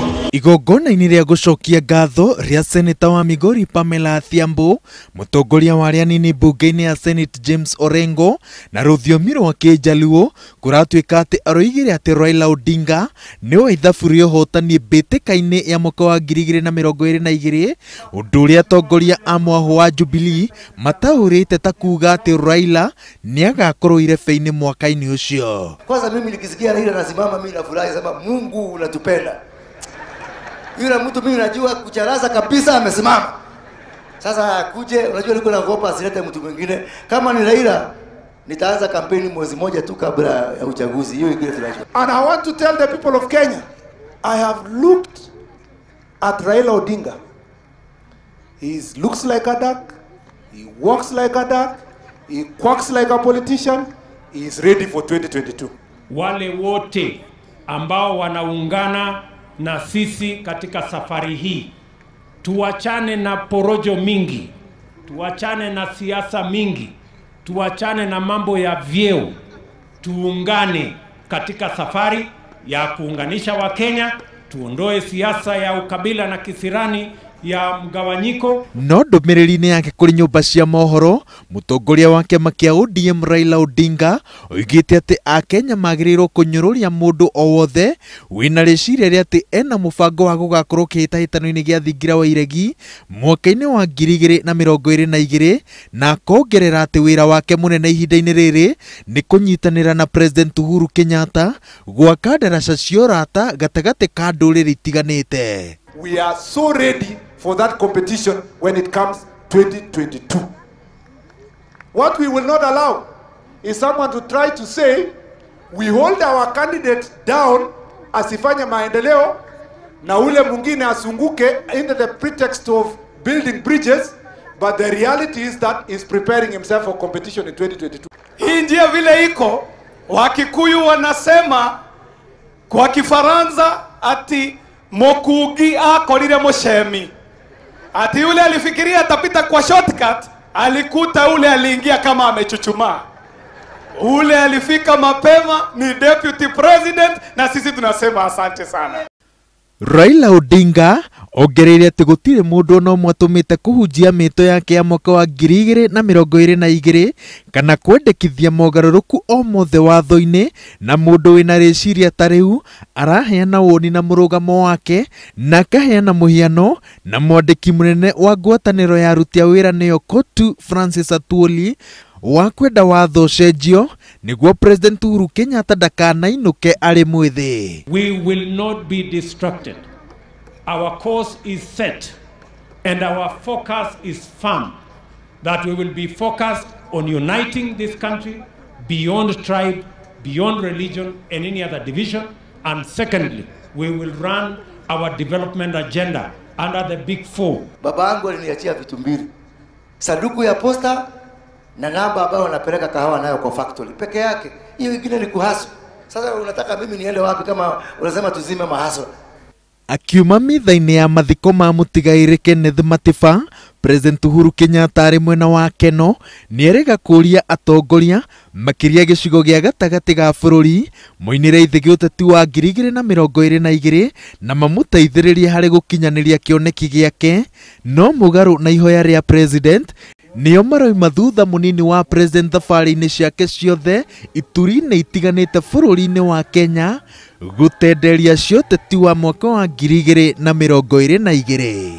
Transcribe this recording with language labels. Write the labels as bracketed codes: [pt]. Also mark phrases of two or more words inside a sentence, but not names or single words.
[ki] Igongona-inĩ rĩa gũcokia ngatho rĩa seneta wa Migori Pamela Thiambo, mũtongoria wa arĩa anini mbunge-inĩ ya Senate James Orengo na rũthiomi rwa Kĩjaluo kũratuĩka atĩ aroigire atĩ Raila Odinga nĩwe ithabu rĩa ũhotani mbĩtĩka-inĩ ya mwaka wa 2022, ũndũ ũrĩa atongoria a mwahũ wa Jubilee mataũrĩte ta kuuga atĩ Raila nĩagakorwo irebe-inĩ mwaka-inĩ ũcio. [sw] Kwanza mimi nikisikia Raila nasimama mimi nafurahi, sema Mungu unatupenda. Yule mtu mimi najua kucharaza kabisa amesimama. Sasa kuje, unajua niko naogopa asilete mtu mwingine. Kama ni Raila nitaanza kampeni mwezi moja tu kabla ya uchaguzi. Hiyo ingine tunajua. [en] And I want to tell the people of Kenya, I have looked at Raila Odinga. He looks like a duck, he walks like a duck, he quacks like a politician. He is ready for 2022. [sw] Wale wote ambao wanaungana na sisi katika safari hii, tuachane na porojo mingi, tuachane na siasa mingi, tuachane na mambo ya vyeo, tuungane katika safari ya kuunganisha Wakenya, tuondoe siasa ya ukabila na kisirani ya mgawanyiko. [ki] No ndũmĩrĩri-inĩ yake kũrĩ nyũmba cia mohoro, mũtongoria wa kĩama kĩa ODM Raila Odinga oigĩte atĩ Akenya magĩrĩirwo kũnyũrũria mũndũ o wothe wĩna rĩciria rĩa atĩ ena mũbango wa gũgakorwo kĩhĩtahĩtano-inĩ gĩa thingira wa iregi mwaka-inĩ wa 2022, na akongerera atĩ wĩra wake mũnene ihinda-inĩ rĩrĩ nĩ kũnyitanĩra na President Uhuru Kenyatta gwaka ndaraca cia ũrata gatagatĩ ka ndũrĩrĩ itiganĩte. [en] We are so ready for that competition when it comes 2022. What we will not allow is someone to try to say we hold our candidate down [sw] asifanye maendeleo na ule mwingine asunguke [en] under the pretext of building bridges, but the reality is that he's preparing himself for competition in 2022. [sw] Hii njia vile iko, Wakikuyu wanasema kwa Kifaransa ati [ki] Mokugi akorire mushemi. [sw] Ati yule alifikiria atapita kwa shortcut, alikuta ule aliingia kama amechuchumaa. Ule alifika mapema ni [en] deputy president, [sw] na sisi tunasema asante sana. [ki] Raila Odinga ongereire atĩ gũtirĩ mũndũ ona ũmwe atũmĩte kũhunjia mĩto yake ya mwaka wa 2022 kana kwendekithia mogarũrũku o mothe watho-inĩ, na mũndũ wĩna rĩciria ta rĩu araheana woni na mũrũgamo wake na akaheana mũhiano na mwandĩki mũnene wa ngwatanĩro ya aruti a wĩra nĩyo KOTU Francis Atwoli wa kwenda watho cenjio nĩguo President Uhuru Kenyatta ndakanainũke arĩ mwĩthĩ. [en] We will not be distracted. Our course is set and our focus is firm, that we will be focused on uniting this country beyond tribe, beyond religion and any other division. And secondly, we will run our development agenda under the big four. [sw] Baba yangu aliniachia vitu mbili. Sanduku ya posta na namba ambayo wanapeleka kahawa nayo kwa factory peke yake. Hiyo ingine ni kuhaso. Sasa unataka mimi niende wapi kama unasema tuzime mahaso? [ki] Akiuma mitha-inĩ ya mathiko ma mũtigairĩ Kenneth Matiba, President Uhuru Kenyatta arĩ mwena wa Keno nĩerĩga kũria atongoria makĩria gĩcigo gĩa gatagatĩ ga bũrũri moinĩre ithĩ ũteti wa 2022 na mamũteithĩrĩrie harĩ gũkinyanĩria kĩoneki gĩake, no mũgarũ na ihoya rĩa president nĩo maroima thutha mũnini wa president thabarĩ-inĩ ciake ciothe ituri-inĩ itiganĩte bũrũri-inĩ wa Kenya gũtenderia cioteti wa mwaka wa 2022.